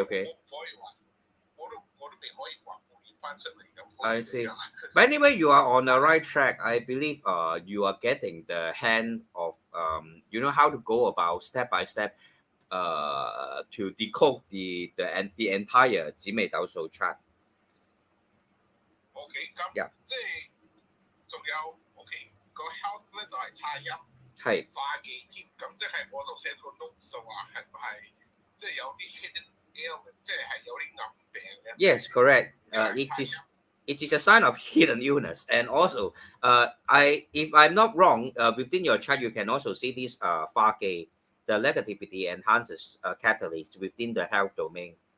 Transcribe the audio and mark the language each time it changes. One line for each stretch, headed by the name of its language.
Cantonese: 我可以話，我都未可以話復現翻出嚟咁。
English: I see. But anyway, you are on the right track. I believe you are getting the hang of how to go about step by step to decode the entire 紫微斗數 chart.
Cantonese: OK， 咁即係仲有 OK 個 health 咧就係太陰，係化忌添。咁即係我就寫個 note 就話係唔係即係有啲 hidden ailment， 即係有啲暗病嘅。
English: Yes, correct. It is a sign of hidden illness, and also, if I'm not wrong, within your chart you can also see this Fage, the negativity enhances catalyst within the health domain.